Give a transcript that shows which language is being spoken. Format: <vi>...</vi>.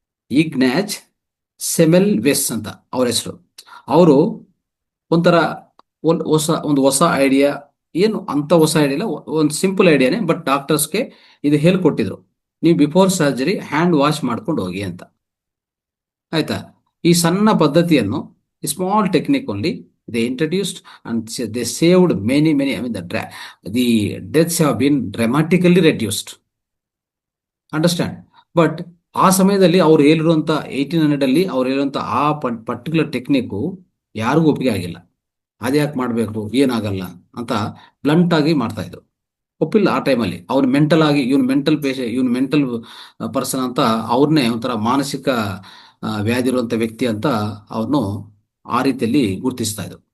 <kn>ಇಗ್ನಾಜ್ ಸೆಮೆಲ್ವೆಸ್ ಅಂತ ಅವ್ರ ಹೆಸರು. ಅವರು ಒಂಥರ ಒಂದು ಹೊಸ ಐಡಿಯಾ, ಏನು ಅಂತ ಹೊಸ ಐಡಿಯಾ ಇಲ್ಲ, ಒಂದು ಸಿಂಪಲ್ ಐಡಿಯಾನೆ, ಬಟ್ ಡಾಕ್ಟರ್ಸ್ಗೆ ಇದು ಹೇಳ್ಕೊಟ್ಟಿದ್ರು. ನೀವು ಬಿಫೋರ್ ಸರ್ಜರಿ ಹ್ಯಾಂಡ್ ವಾಶ್ ಮಾಡ್ಕೊಂಡು ಹೋಗಿ ಅಂತ. ಆಯ್ತಾ? ಈ ಸಣ್ಣ ಪದ್ಧತಿಯನ್ನು,</kn> <en>Small technique only they introduced and they saved many, I mean the deaths have been dramatically reduced. Understand?</en> <kn>But ಆ ಸಮಯದಲ್ಲಿ ಅವ್ರು ಹೇಳಿರುವಂತ 1800 ಅಲ್ಲಿ ಅವ್ರು ಹೇಳಿರುವಂತ ಆ ಪರ್ಟಿಕ್ಯುಲರ್ ಟೆಕ್ನಿಕ್ ಯಾರಿಗೂ ಒಪ್ಪಿಗೆ ಆಗಿಲ್ಲ. ಅದ್ಯಾಕೆ ಮಾಡ್ಬೇಕು, ಏನಾಗಲ್ಲ ಅಂತ ಬ್ಲಂಟ್ ಆಗಿ ಮಾಡ್ತಾ ಇದ್ರು. ಒಪ್ಪಿಲ್ಲ ಆ ಟೈಮಲ್ಲಿ. ಅವ್ನು ಮೆಂಟಲ್ ಆಗಿ, ಇವನು ಮೆಂಟಲ್ ಪರ್ಸನ್ ಅಂತ ಅವ್ರನ್ನೇ ಒಂಥರ ಮಾನಸಿಕ ವ್ಯಾಧಿ ಇರುವಂಥ ವ್ಯಕ್ತಿ ಅಂತ ಅವನು ಆ ರೀತಿಯಲ್ಲಿ ಗುರುತಿಸ್ತಾ ಇದ್ರು.</kn>